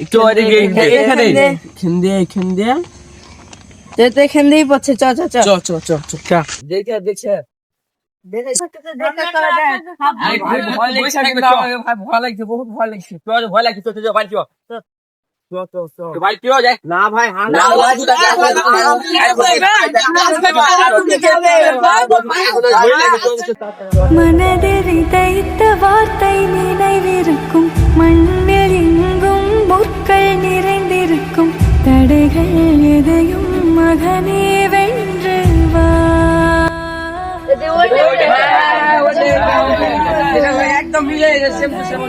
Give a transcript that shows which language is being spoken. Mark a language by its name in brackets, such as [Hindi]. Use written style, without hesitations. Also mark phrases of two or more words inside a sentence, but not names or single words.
[Bangla] একটু ওইদিকে এখানে এখান দিয়ে তো এখান দিয়েই পড়ছে। চ চ চ চ চ চ চ চ দেখে দেখছে ভয় লাগছে বহুত ভয় লাগছে ভয় লাগছে তো ভাই চ ভাই কেউ যায় না ভাই [Tamil] மனதில் தைத்த வார்த்தை நினைவிருக்கும், மண்ணில் எங்கும் முற்கள் நிறைந்திருக்கும், தடைகள் எதையும் மகனே வென்று வா. [Bangla] একদম মিলে [Tamil] கொன்று